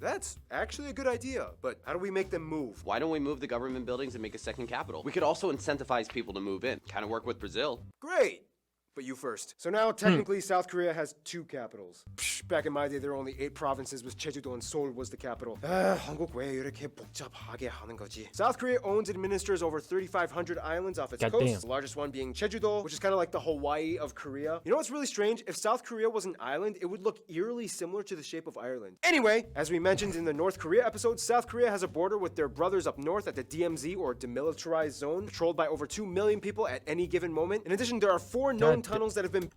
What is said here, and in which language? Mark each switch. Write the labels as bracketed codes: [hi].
[en] That's actually a good idea, but how do we make them move? Why don't we move the government buildings and make a second capital? We could also incentivize people to move in. Kind of work with Brazil. Great! But you first. So now, technically, South Korea has 2 capitals. Psh, back in my day, there were only 8 provinces, with Jeju-do and Seoul was the capital. [ko] 한국 왜 이렇게 복잡하게 하는 거지? [en] South Korea owns and administers over 3,500 islands off its Goddamn. coast, the largest one being Jeju-do, which is kind of like the Hawaii of Korea. You know what's really strange? If South Korea was an island, it would look eerily similar to the shape of Ireland. Anyway, as we mentioned in the North Korea episode, South Korea has a border with their brothers up north at the DMZ, or Demilitarized Zone, patrolled by over 2 million people at any given moment. In addition, there are 4 known tunnels that have been